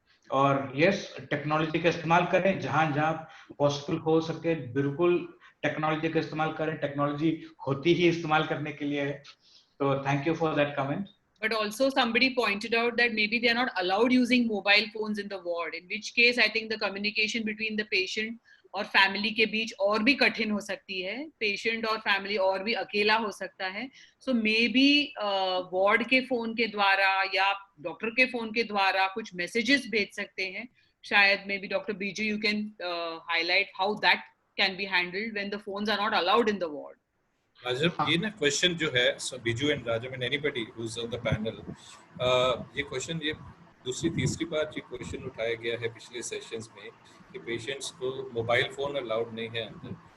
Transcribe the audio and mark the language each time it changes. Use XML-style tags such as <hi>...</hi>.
<hi>और yes, technology का इस्तेमाल करें जहां जहां पॉसिबल हो सके, बिल्कुल टेक्नोलॉजी का इस्तेमाल करें। टेक्नोलॉजी होती ही इस्तेमाल करने के लिए है।</hi> <en>तो thank you for that comment. But also somebody pointed out that maybe they are not allowed using mobile phones in the ward, in which case I think the communication between the patient</en> <hi>और family के बीच और भी कठिन हो सकती है, patient और family और भी अकेला हो सकता है।</hi> <en>so maybe</en> <hi>वार्ड के फोन के द्वारा या डॉक्टर के फोन के द्वारा कुछ मैसेजेस भेज सकते हैं। शायद</hi> <en>Maybe doctor Biju you can highlight how that can be handled when the phones are not allowed in the ward.</en> <hi>राजम, ये ना क्वेश्चन जो है, Biju and Rajam</hi> <en>and anybody who is on the panel,</en> <hi>ये question ये दूसरी तीसरी बार ये question उठाया गया है पिछले सेशंस में कि पेशेंट्स को मोबाइल फोन अलाउड नहीं है अंदर।</hi>